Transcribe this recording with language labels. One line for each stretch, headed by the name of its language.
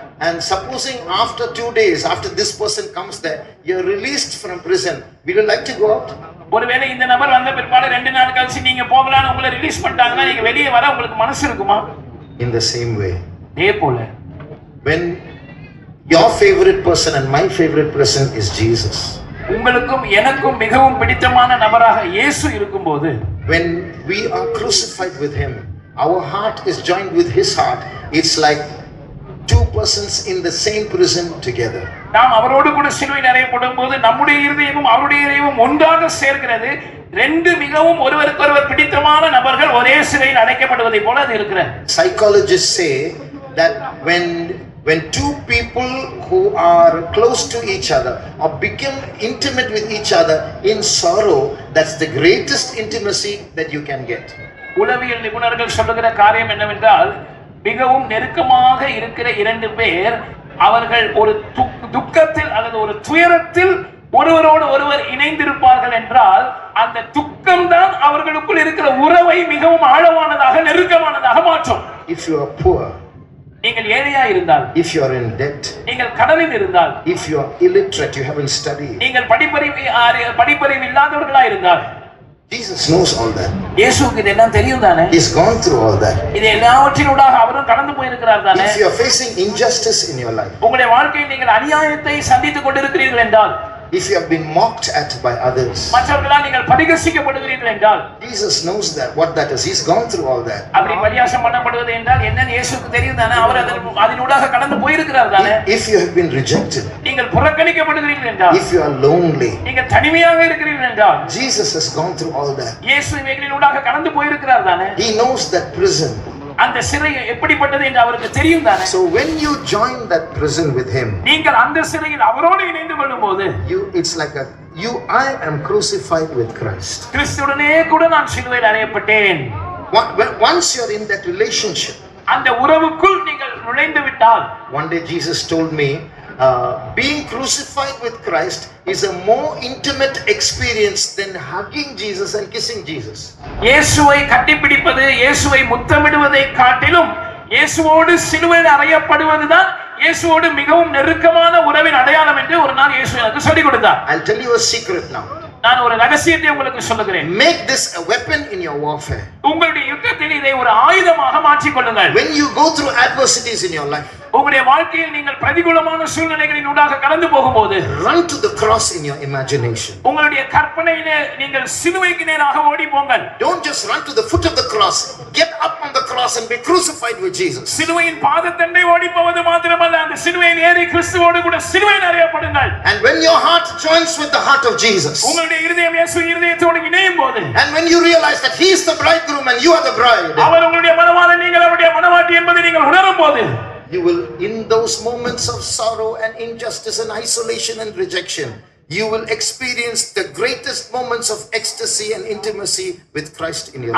English: And supposing after 2 days, after this person comes there, you're released from prison, will you like to go out?
Tamil: ஒருவேளை இந்த நபர் வந்த பிற்பாடு 2 நாள் கழிச்சு நீங்க போகலாம்னு உங்களை ரிலீஸ் பண்ணிட்டாங்கன்னா நீங்க வெளியே வர உங்களுக்கு மனசு இருக்குமா?
English: In the same way,
Tamil: இதே போல
English: when your favorite person and my favorite person is Jesus,
Tamil: உங்களுக்கும் எனக்கும் மிகவும் பிடித்தமான நபராக இயேசு இருக்கும்போது,
English: when we are crucified with him, our heart is joined with his heart. It's like two persons in the same prison together.
Tamil: நாம் அவரோடு கூட சிலுவையில் அறையப்படும்போது நம்முடைய இருதயமும் அவருடைய இருதயமும் ஒன்றாக சேர்க்கிறது. ரெண்டு மிகவும் ஒருவருக்கொருவர் பிடித்தமான நபர்கள் ஒரே சிறையில் அடைக்கப்படுவதை போல அது இருக்கிறது.
English: Psychologists say that when two people who are close to each other or become intimate with each other in sorrow, that's the greatest intimacy that you can get.
Tamil: உளவியல் நிபுணர்கள் சொல்லுகிற காரியம் என்னவென்றால், மிகவும் நெருக்கமாக இருக்கிற இரண்டு பேர் அவர்கள் ஒரு துக்கத்தில் அல்லது ஒரு துயரத்தில் ஒருவரோடு ஒருவர் இணைந்திருப்பார்கள் என்றால் அந்த துக்கம் தான் அவர்களுக்குள் இருக்கிற உறவை மிகவும் ஆழமானதாக, நெருக்கமானதாக மாற்றும்.
English: If you are poor,
Tamil: நீங்கள் ஏழையா இருந்தால்,
English: if you are in debt,
Tamil: நீங்கள் கடனில் இருந்தால்,
English: if you are illiterate, you haven't studied,
Tamil: நீங்கள் படிப்பறிவு இல்லாதவர்களா இருந்தால்,
English: Jesus knows all that.
Tamil: இயேசுவுக்கு இதெல்லாம் தெரியும் தானே?
English: He's gone through all that.
Tamil: இது எல்லாவற்றினூடாக அவரும் கடந்து போயிருக்கிறார் தானே?
English: If you are facing injustice in your life,
Tamil: உங்களுடைய வாழ்க்கையில் நீங்கள் அநியாயத்தை சந்தித்துக் கொண்டிருக்கிறீர்கள் என்றால்,
English: if you have been mocked at by others,
Tamil: மற்றவர்களால் நீங்கள் பரிகசிக்கப்படுகிறீர்கள் என்றால்,
English: Jesus knows that what that is. He's gone through all that.
Tamil: அப்படி பரியாசம் பண்ணப்படுவது என்றால் என்னன்னு இயேசுவுக்கு தெரியும் தானே? அவர் அதனூடாக கடந்து போயிருக்கிறார் தானே?
English: If you have been rejected,
Tamil: நீங்கள் புறக்கணிக்கப்படுகிறீர்கள் என்றால்,
English: if you are lonely,
Tamil: நீங்கள் தனிமையாக இருக்கிறீர்கள் என்றால்,
English: Jesus has gone through all that.
Tamil: இயேசு இவைகளினூடாக கடந்து போயிருக்கிறார் தானே?
English: He knows that prison.
Tamil: அந்த சிறை எப்படிப்பட்டது என்று அவருக்கு தெரியும் தானே?
English: So when you join that prison with him,
Tamil: நீங்கள் அந்த சிறையில் அவரோடு இணைந்து கொள்ளும்போது,
English: it's like I am crucified with Christ.
Tamil: கிறிஸ்துவுடனே கூட நான் சிலுவையில் அறையப்பட்டேன்.
English: Once you're in that relationship,
Tamil: அந்த உறவுக்குள் நீங்கள் நுழைந்து விட்டால்,
English: one day Jesus told me, being crucified with Christ is a more intimate experience than hugging Jesus and kissing Jesus.
Tamil: இயேசுவை கட்டிப்பிடிப்பது, இயேசுவை முத்தமிடுவதை காட்டிலும் இயேசுவோடு சிலுவையில் அறையப்படுவதுதான் இயேசுவோடு மிகவும் நெருக்கமான உறவின் அடையாளம் என்று ஒரு நாள் இயேசு எனக்கு சொல்லிக் கொடுத்தார்.
English: I'll tell you a secret now.
Tamil: நான் ஒரு ரகசியத்தை உங்களுக்கு சொல்லுகிறேன்.
English: Make this a weapon in your warfare.
Tamil: உங்களுடைய யுத்தத்தில் இதை ஒரு ஆயுதமாக மாற்றிக் கொள்ளுங்கள்.
English: When you go through adversities in your life,
Tamil: உங்களுடைய வாழ்க்கையில் நீங்கள் பிரதிகூலமான சூழ்நிலைகளின் ஊடாக கடந்து போகும்போது,
English: run to the cross in your imagination.
Tamil: உங்களுடைய கற்பனையிலே நீங்கள் சிலுவைக்கு நேராக ஓடி போங்கள்.
English: Don't just run to the foot of the cross. Get up on the cross and be crucified with Jesus.
Tamil: சிலுவையின் பாதத்தண்டை ஓடி போவது மாத்திரமல்ல, அந்த சிலுவையில் ஏறி கிறிஸ்துவோடு கூட சிலுவையில் அறையப்படுங்கள்.
English: And when your heart joins with the heart of Jesus,
Tamil: உங்களுடைய இருதயம் இயேசு இருதயத்தோடு இணையும் போது,
English: and when you realize that he is the bridegroom and you are the bride,
Tamil: அவர் உங்களுடைய மணவாளன், நீங்கள் அவருடைய மணவாட்டி என்பதை நீங்கள் உணரும் போது,
English: you will, in those moments of sorrow and injustice and isolation and rejection, you will experience the greatest moments of ecstasy and intimacy with Christ in your